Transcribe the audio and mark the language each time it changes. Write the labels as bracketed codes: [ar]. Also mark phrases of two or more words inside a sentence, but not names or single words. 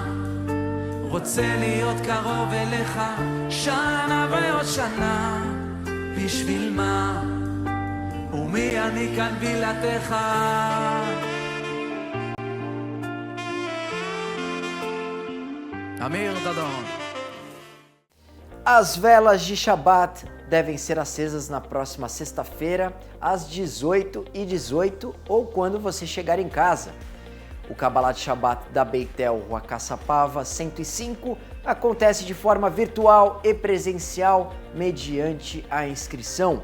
[he] רוצה להיות קרוב אליך, שנה ועוד שנה. בשביל מה? ומי אני כאן בלעדיך? אמיר דדון. [pt] As velas de Shabat devem ser acesas na próxima sexta-feira, às 18h18 ou quando você chegar em casa. O [he] קבלת שבת [pt] da Beitel Rua Caçapava 105 acontece de forma virtual e presencial mediante a inscrição.